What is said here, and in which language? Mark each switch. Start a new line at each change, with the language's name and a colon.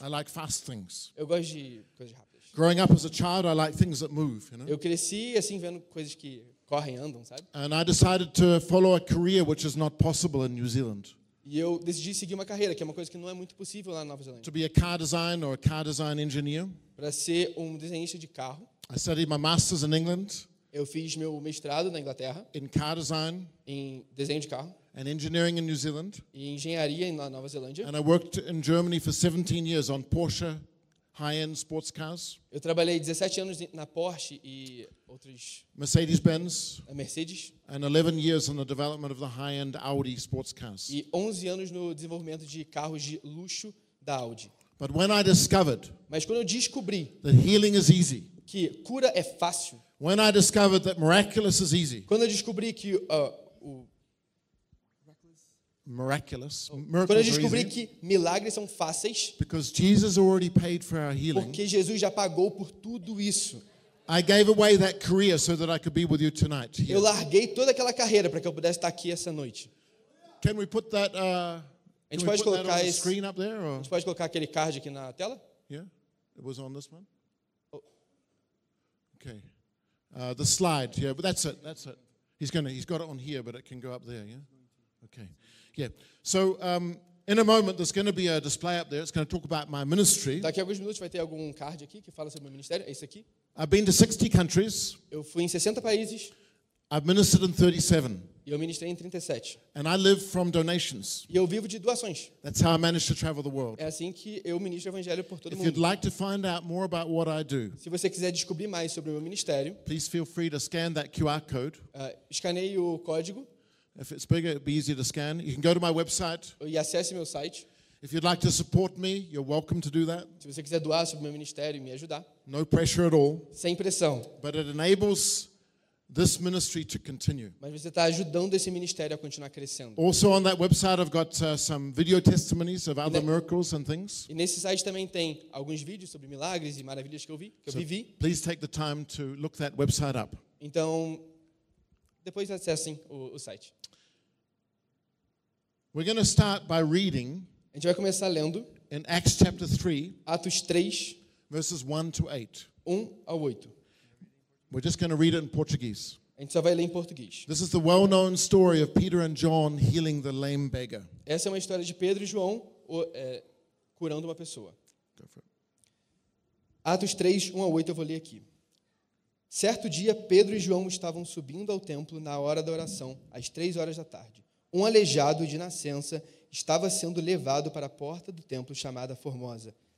English: I like fast things.
Portuguese: Eu gosto de coisas rápidas.
English: Growing up as a child, I like things that move. You know?
Portuguese: Eu cresci assim vendo coisas que correm, andam, sabe?
English: And I decided to follow a career which is not possible in New Zealand.
Portuguese: E eu decidi seguir uma carreira, que é uma coisa que não é muito possível lá na Nova Zelândia.
English: To be a car designer or a car design engineer.
Portuguese: Para ser um desenhista de carro.
English: I studied my master's in England.
Portuguese: Eu fiz meu mestrado na Inglaterra.
English: In car design.
Portuguese: Em desenho de carro.
English: And engineering in New Zealand.
Portuguese: E engenharia na Nova Zelândia.
English: And I worked in Germany for 17 years on Porsche high-end sports cars.
Portuguese: Eu trabalhei 17 anos na Porsche e outros.
English: Mercedes-Benz.
Portuguese: A Mercedes.
English: And 11 years on the development of the high-end Audi sports cars.
Portuguese: E 11 anos no desenvolvimento de carros de luxo da Audi.
English: But when I discovered.
Portuguese: Mas quando eu descobri.
English: That healing is easy.
Portuguese: Que cura é fácil.
English: When I discovered that miraculous is easy.
Portuguese: Quando eu descobri que o
English: miraculous.
Portuguese: Quando eu descobri que milagres são fáceis.
English: Because Jesus already paid for our healing.
Portuguese: Porque Jesus já pagou por tudo isso.
English: I gave away that career so that I could be with you tonight. Here.
Portuguese: Eu larguei toda aquela carreira para que eu pudesse estar aqui essa noite.
English: Can we put that?
Portuguese: A gente pode colocar esse
English: screen up there? Or?
Portuguese: A gente pode colocar aquele card aqui na tela?
English: Yeah, it was on this one. Okay, the slide. Yeah, but that's it. That's it. He's got it on here, but it can go up there. Yeah. Okay. Yeah. So in a moment there's going to be a display up there. It's going to talk about my ministry.
Portuguese: Daqui a alguns minutos vai ter algum card aqui que fala sobre meu ministério. É esse aqui.
English: I've been to 60 countries.
Portuguese: Eu fui em 60 países.
English: I've ministered in 37.
Portuguese: E eu ministrei em 37.
English: And I live from donations.
Portuguese: E eu vivo de doações.
English: That's how I manage to travel the world.
Portuguese: É assim que eu ministro o evangelho por todo
English: If
Portuguese: mundo.
English: If you'd like to find out more about what I do.
Portuguese: Se você quiser descobrir mais sobre o meu ministério.
English: Please feel free to scan that QR code.
Portuguese: Escaneie o código.
English: If it's bigger, it'd be easier to scan. You can go to my website.
Portuguese: E acesse meu site.
English: If you'd like to support me, you're welcome to do that.
Portuguese: Se você quiser doar sobre meu ministério e me ajudar.
English: No pressure at all.
Portuguese: Sem pressão.
English: But it enables this ministry to continue.
Portuguese: Mas você está ajudando esse ministério a continuar crescendo.
English: Also on that website, I've got some video testimonies of other miracles and things.
Portuguese: E nesse site também tem alguns vídeos sobre milagres e maravilhas que eu vi, que
English: so
Portuguese: eu vivi.
English: Please take the time to look that website up.
Portuguese: Então depois acessem o site.
English: We're going to start by reading.
Portuguese: A gente vai começar lendo.
English: In Acts chapter 3,
Portuguese: Atos 3,
English: verses 1 to 8.
Portuguese: 1 ao 8.
English: We're just going to read it in Portuguese.
Portuguese: A gente só vai ler em português.
English: This is the well-known story of Peter and John healing the lame beggar.
Portuguese: Essa é uma história de Pedro e João curando uma pessoa. Atos 3, 1 ao 8, eu vou ler aqui. Certo dia, Pedro e João estavam subindo ao templo na hora da oração, às 3 horas da tarde. Um aleijado de nascença estava sendo levado para a porta do templo chamada Formosa.